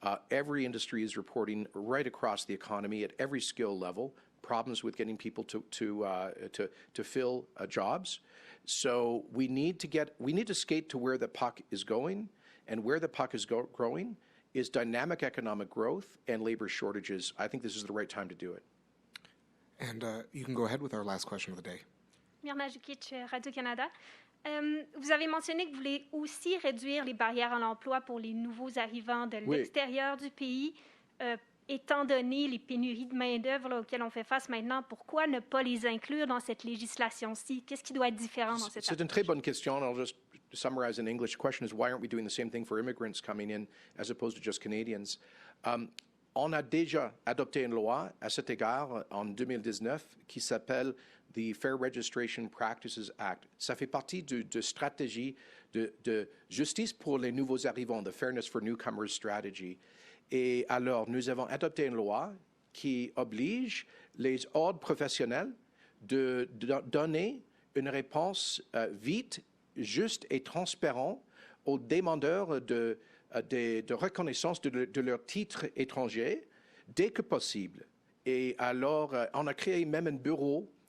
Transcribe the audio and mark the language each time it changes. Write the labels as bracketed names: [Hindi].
[English] Every industry is reporting right across the economy at every skill level problems with getting people to fill jobs. So we need to skate to where the puck is going, and where the puck is growing is dynamic economic growth and labor shortages. I think this is the right time to do it. And you can go ahead with our last question of the day. Mirna Jukic, Radio-Canada. [French] Vous avez mentionné que vous voulez aussi réduire les barrières à l'emploi pour les nouveaux arrivants de l'extérieur du pays. Étant donné les pénuries de main-d'œuvre auxquelles on fait face maintenant, pourquoi ne pas les inclure dans cette législation-ci? Qu'est-ce qui doit être différent dans cette approche? C'est une très bonne question. [English] I'll just summarize in English. The question is, why aren't we doing the same thing for immigrants coming in as opposed to just Canadians? [French] On a déjà adopté une loi à cet égard en 2019 qui s'appelle the Fair Registration Practices Act. Ça fait partie de stratégie de justice pour les nouveaux arrivants, the Fairness for Newcomers Strategy. Et alors, nous avons adopté une loi qui oblige les ordres professionnels de donner une réponse vite, juste et transparente aux demandeurs de reconnaissance de leur titre étranger dès que possible. Et alors, on a créé même un bureau